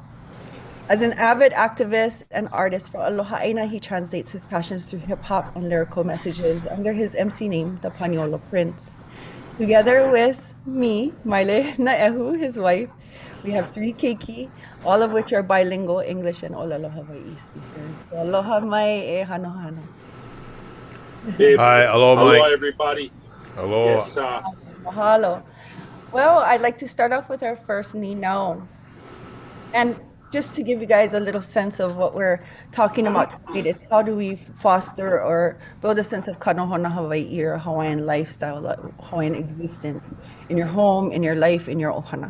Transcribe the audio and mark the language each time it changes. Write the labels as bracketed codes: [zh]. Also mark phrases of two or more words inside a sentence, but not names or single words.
[en] As an avid activist and artist for Aloha Aina, he translates his passions through hip-hop and lyrical messages under his MC name, the Paniolo Prince. Together with me, Maile Naehu, his wife, We have 3 keiki, all of which are bilingual, English and [haw] Olelo Hawaiʻi [en] speakers. [haw] So aloha mai e hano hano. [en] Hey, Hi, aloha, aloha, Mike. everybody. Aloha. Yes, Mahalo. Well, I'd like to start off with our first [haw] ni nao. [en] And just to give you guys a little sense of what we're talking about tonight is how do we foster or build a sense of [haw] kanohona Hawaii [en] or Hawaiian lifestyle, Hawaiian existence in your home, in your life, in your ohana.